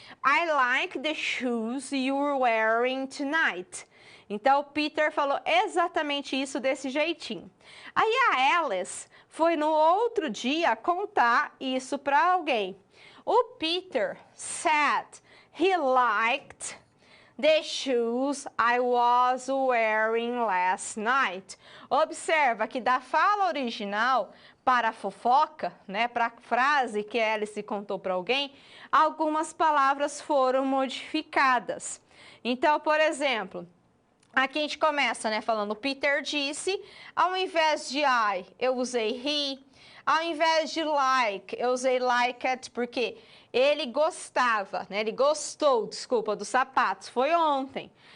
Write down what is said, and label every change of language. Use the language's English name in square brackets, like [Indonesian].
[English] I like the shoes you're wearing tonight. [Portuguese] Então, o Peter falou exatamente isso desse jeitinho. Aí a Alice foi no outro dia contar isso para alguém. [English] O Peter said he liked the shoes I was wearing last night. [Portuguese] Observa que da fala original para a fofoca, né, para a frase que Alice contou para alguém, algumas palavras foram modificadas. Então, por exemplo, aqui a gente começa, né, falando Peter disse, ao invés de I, eu usei he, ao invés de like, eu usei liked, porque ele gostava, né, ele gostou, desculpa, dos sapatos, foi ontem.